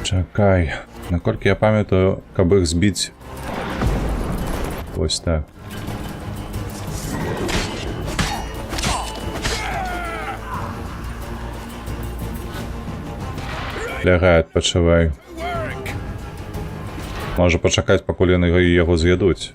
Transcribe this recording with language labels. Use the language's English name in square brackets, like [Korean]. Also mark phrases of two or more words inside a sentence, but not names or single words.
[Belarusian] Чакай. Наколькі я пам'ятаю, каб іх збіць... [Ukrainian] Ось так. [Belarusian] Лягай, адпачывай. Можа пачакаць, пакуль яны яго з'ядуць.